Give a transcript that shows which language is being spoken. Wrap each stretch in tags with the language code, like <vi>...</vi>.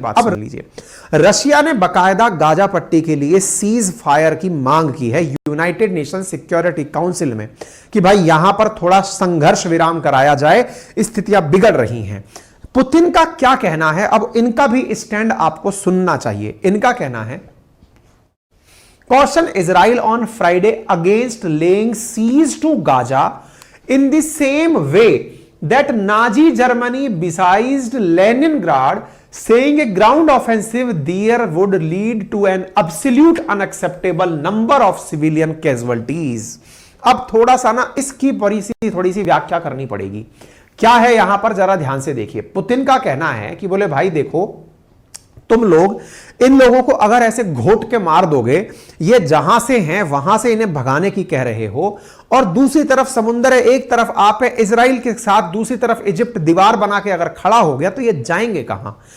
<hi>बात सुन लीजिए, रशिया ने बकायदा गाजा पट्टी के लिए सीज फायर की मांग की है यूनाइटेड नेशन सिक्योरिटी काउंसिल में कि भाई यहां पर थोड़ा संघर्ष विराम कराया जाए, स्थितियां बिगड़ रही हैं। पुतिन का क्या कहना है? अब इनका भी स्टैंड आपको सुनना चाहिए। इनका कहना है,</hi> <en>caution Israel on Friday against laying siege to Gaza in the same way that Nazi Germany besieged Leningrad, saying a ground offensive there would lead to an absolute unacceptable number of civilian casualties.</en> <hi>अब थोड़ा सा ना इसकी थोड़ी सी व्याख्या करनी पड़ेगी। क्या है यहां पर, जरा ध्यान से देखिए। पुतिन का कहना है कि बोले भाई देखो, तुम लोग इन लोगों को अगर ऐसे घोट के मार दोगे, ये जहां से हैं वहां से इन्हें भगाने की कह रहे हो, और दूसरी तरफ समुद्र है, एक तरफ आप है इजराइल के साथ, दूसरी तरफ इजिप्ट दीवार बना के अगर खड़ा हो गया तो ये जाएंगे कहां?</hi>